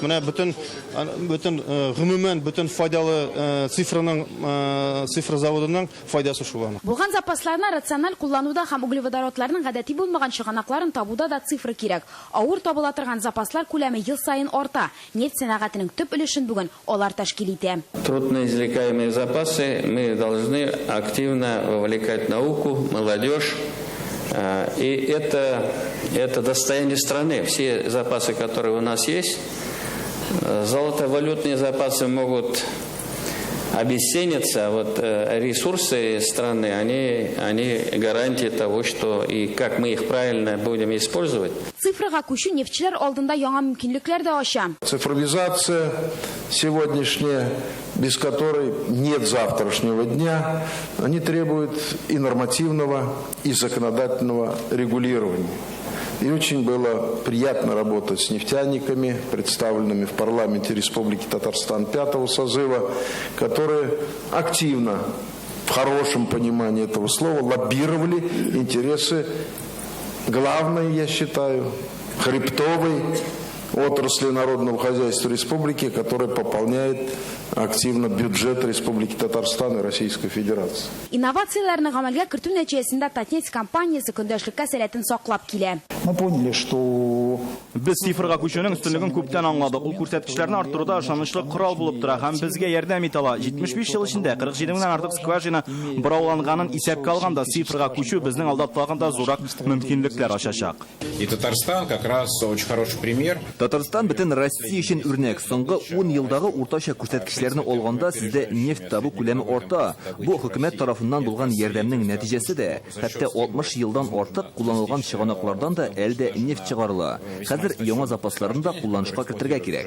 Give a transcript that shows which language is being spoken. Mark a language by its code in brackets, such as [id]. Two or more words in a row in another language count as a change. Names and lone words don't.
[tt] Менә бөтен гомумән бөтен файдалы цифр заводының файдасы шуланы. Булган запасларны рациональ куллануда һәм углеводородларның гадәти булмаган чыганакларын табуда да цифры кирәк. Авыр табыла торган запаслар күләме ел сайын орта. Нефть сәнәгатенең төп өлешен бүген алар тәшкил итә. [ru] Трудноизвлекаемые запасы мы должны активно вовлекать науку, молодежь. И это достояние страны. Все запасы, которые у нас есть, золотовалютные запасы могут обесцениться, а вот ресурсы страны, они гарантия того, что и как мы их правильно будем использовать. [tt] Цифрга күчү нефтчеләр алдында яңа мөмкинлекләр дә ача. [ru] Цифровизация сегодняшняя, без которой нет завтрашнего дня, они требуют и нормативного, и законодательного регулирования. И очень было приятно работать с нефтяниками, представленными в парламенте Республики Татарстан 5-го созыва, которые активно, в хорошем понимании этого слова, лоббировали интересы главной, я считаю, хребтовой отрасли народного хозяйства республики, которая пополняет активно бюджет Республики Татарстан и Российской Федерации. [tt] Инновацияларны гамәлгә кертү нәтиҗәсендә Татнефть компаниясе көндәшлеккә сәләтен саклап килә. [ru] Мы поняли, что [tt] без цифрга күчүнең өстенлеген күптән аңладык. Ул күрсәткечләрне арттыруда ышанычлы корал булып тора һәм безгә ярдәм итә ала. 75 ел эчендә 47 меңнән артык скважина борауланганын исәпкә алганда цифрга күчү безнең алда торганда зурак мөмкинлекләр ачачак. [ru] И Татарстан как раз очень хороший пример. [tt] Татарстан бөтен Россия өчен үрнәк. Соңгы 10 елдагы уртача күрсәткечләрне алганда сездә нефть табу күләме арта. Бу хөкүмәт тарафыннан булган ярдәмнең нәтиҗәсе дә. Хәтта 60 елдан артык кулланылган чыганаклардан да әлдә нефть чыгарыла. Хәзер яңа запасларын да кулланышка кертергә кирәк.